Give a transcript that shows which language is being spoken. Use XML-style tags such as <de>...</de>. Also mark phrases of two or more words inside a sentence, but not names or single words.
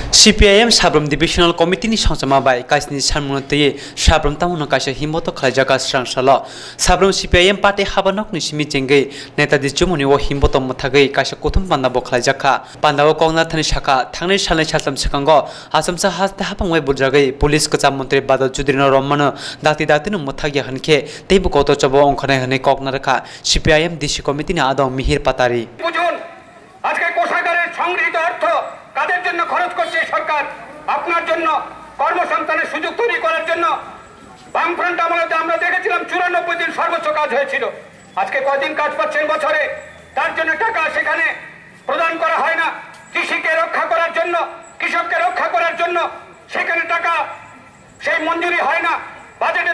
<trp>Cpim Sabroomo Divisional Committee ni Sangsama bai Kaisni Sanmungno tei Sabroomo Tamuno kaisa Himbotok khlaijak srangsalo Sabroomo Cpim party habanok ni simi jengei Netadi Jumuni o Himbotok mothagai kaisa kothum panda bo khlaijakha pandao kongna thani shaka thangnai salai satam sakango asamsa haste hapangwai burjagai police kacham mantri badal judrino rommano dakti no mothagya hanke teibu koto chabo ongkhane hane kokna rakha Cpim DC committee ni adong mihir patari</trp> <bn>বুঝুন আজকে কোষাগারের সংগৃহীত অর্থ কাদের জন্য খরচ করছে সরকার আপনার জন্য কর্মসংস্থানের সুযোগ তৈরি করার জন্য বামফ্রন্ট আমলে আমরা দেখেছিলাম 94 দিন সর্বোচ্চ কাজ হয়েছিল আজকে কয়দিন কাজ পাচ্ছেন বছরে তার জন্য টাকা সেখানে প্রদান করা হয় না কৃষিকে রক্ষা করার জন্য কৃষককে রক্ষা করার জন্য সেখানে টাকা সেই মঞ্জুরি হয় না বাজেটে</bn>